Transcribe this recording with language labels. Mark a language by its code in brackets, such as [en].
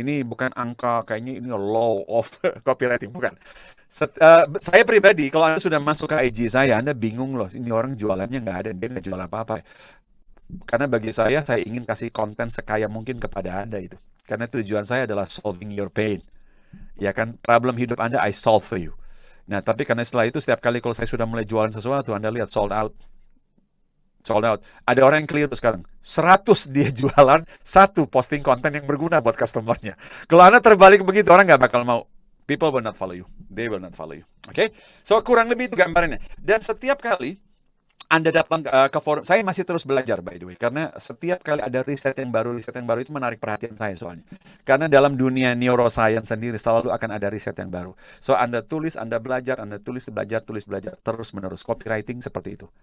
[id] Ini bukan angka kayaknya ini [en] law of copywriting, [id] bukan. Saya pribadi, kalau Anda sudah masuk ke IG saya, Anda bingung loh. Ini orang jualannya nggak ada, dia nggak jual apa-apa. Karena bagi saya ingin kasih konten sekaya mungkin kepada Anda itu. Karena tujuan saya adalah [en] solving your pain. [id] Ya kan, problem hidup Anda, [en] I solve for you. [id] Nah, tapi karena setelah itu, setiap kali kalau saya sudah mulai jualan sesuatu, Anda lihat [en] sold out. Sold out. [id] Ada orang yang keliru sekarang. 100 dia jualan, 1 posting konten yang berguna buat customernya. Kalau Anda terbalik begitu, orang nggak bakal mau. [en] People will not follow you. They will not follow you. Oke? [id] So, kurang lebih itu gambarannya. Dan setiap kali Anda datang ke forum, saya masih terus belajar [en] by the way. [id] Karena setiap kali ada riset yang baru itu menarik perhatian saya soalnya. Karena dalam dunia neuroscience sendiri selalu akan ada riset yang baru. So, Anda tulis, Anda belajar, Anda tulis, belajar, terus menerus. Copywriting seperti itu.